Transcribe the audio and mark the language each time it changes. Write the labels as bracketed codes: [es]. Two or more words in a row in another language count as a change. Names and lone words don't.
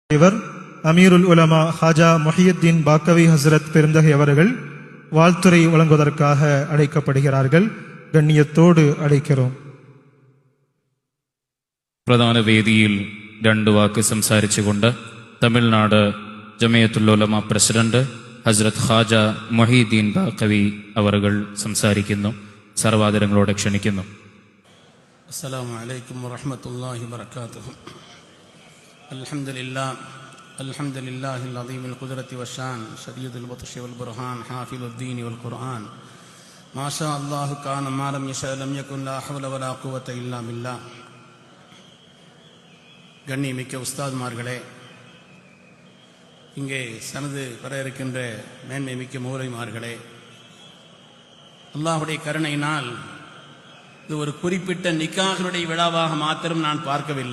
[ta] இவர் அமீருல் உலமா ஹாஜா முஹியுத்தீன் பாக்கவி ஹசரத் பெருந்தகை அவர்கள் வாழ்த்துரை வழங்குவதற்காக அழைக்கப்படுகிறார்கள். கண்ணியத்தோடு அழைக்கிறோம். [ml] പ്രധാന വേദിയിൽ രണ്ട് വാക്ക് സംസാരിച്ചുകൊണ്ട് തമിഴ്നാട് ജമിയത്തുൽ ഉലമ പ്രസിഡന്റ് ഹസ്രത്ത് ഖാജ മുഹീദ്ദീൻ ബാക്കവി അവர்கள் സംസാരിക്കുന്നു. സർവാദരങ്ങളോടെ ക്ഷണിക്കുന്നു. [ar] السلام عليكم ورحمة الله وبركاته. الحمد لله العظيم القدرة والشأن شديد البطش والبرهان حافظ الدين والقرآن ما شاء الله كان ما لم يشأ لم يكن لا حول ولا قوة إلا بالله. [ta] கண்ணியமிக்க உஸ்தாத்மார்களே, இங்கே சனது பெற இருக்கின்ற மேன்மை மிக்க மூலைமார்களே, அல்லாஹுடைய கருணையினால் இது ஒரு குறிப்பிட்ட நிக்காஹினுடைய விழாவாக மாத்திரம் நான் பார்க்கவில்லை.